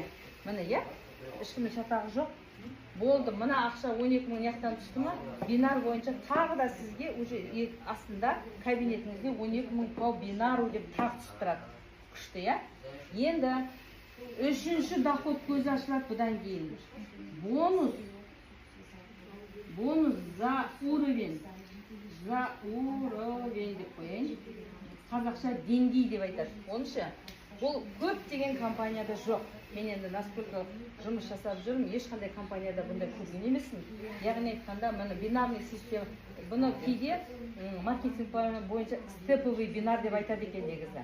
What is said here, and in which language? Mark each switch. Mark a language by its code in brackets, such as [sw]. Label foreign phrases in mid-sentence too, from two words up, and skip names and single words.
[kk] Міне, ешкімнің шатағы жоқ. Болды, мына ақша 12000 яқтан түсті ма? Бинар бойынша тағы да сізге уже астында кабинетіңізде 12000 [ru] по бинару [kk] деп тағы түсіп тұрады. Күшті, Енді үшінші доход көзі ашылады бұдан кейін. [ru] Бонус за уровень. За уровень [kk] деп қойайын. Қазақша деңгей деп айтады. Оншы, бұл көп деген компанияда жоқ. Мен енді насколько жұмыс жасап жүрмін, ешқандай компанияда бұндай көрген емеспін. Яғни айтқанда, міне [ru] бинарный система, [kk] бұны кейде маркетинг бойынша [ru] степовый бинар [kk] деп айтады екен негізі.